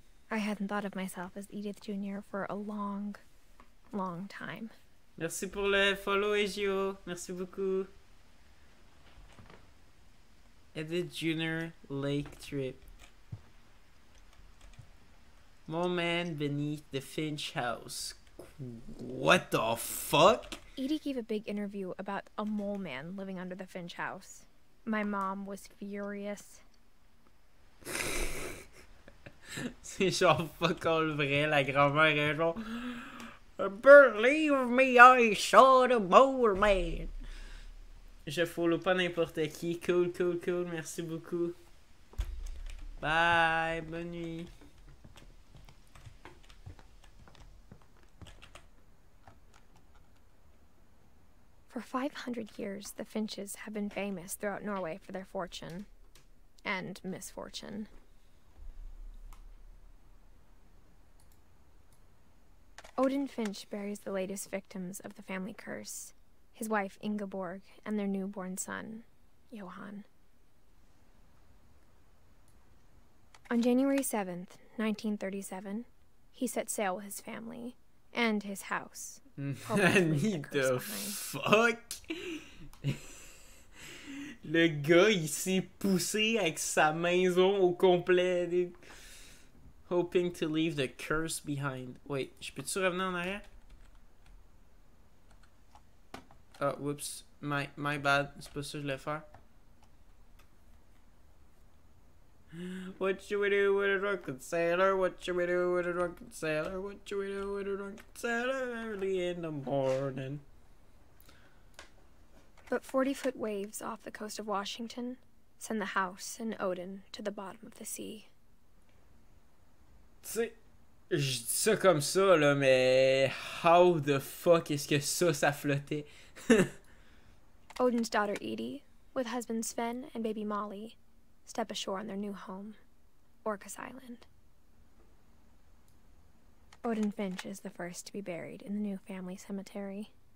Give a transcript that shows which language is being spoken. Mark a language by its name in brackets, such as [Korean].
[English] I hadn't thought of myself as Edith Jr. for a long, long time. [French] Merci pour le follow, Egio. Merci beaucoup. [English] Edith Jr. Lake Trip. Moment beneath the Finch house. What the fuck? Edie gave a big interview about a mole man living under the Finch house. My mom was furious. [French] C'est genre fuck all vrai, la grand-mère est genre [English] Believe me, I saw the mole man. [French] Je follow pas n'importe qui. Cool, cool, cool. Merci beaucoup. Bye. Bonne nuit. [English] For 500 years, the Finches have been famous throughout Norway for their fortune and misfortune. Odin Finch buries the latest victims of the family curse, his wife Ingeborg and their newborn son, Johan. On January 7th, 1937, he set sail with his family and his house. Need the fuck? [French] Le gars, il s'est poussé avec sa maison au complet. [English] Hoping to leave the curse behind. Wait, [French] je peux-tu revenir en arrière? [English] Ah, whoops. My bad. [French] C'est pas ça que je voulais faire. [English] What you would do with a drunken sailor? What you would do with a drunken sailor? What you would do with a drunken sailor early in the morning? But 40-foot waves off the coast of Washington send the house and Odin to the bottom of the sea. [French] Tu sais, je dis ça comme ça, là, mais [English] how the fuck [French] est-ce que ça flottait? [English] Odin's daughter Edith, with husband Sven and baby Molly, step ashore on their new home, Orcas Island. Odin Finch is the first to be buried in the new family cemetery.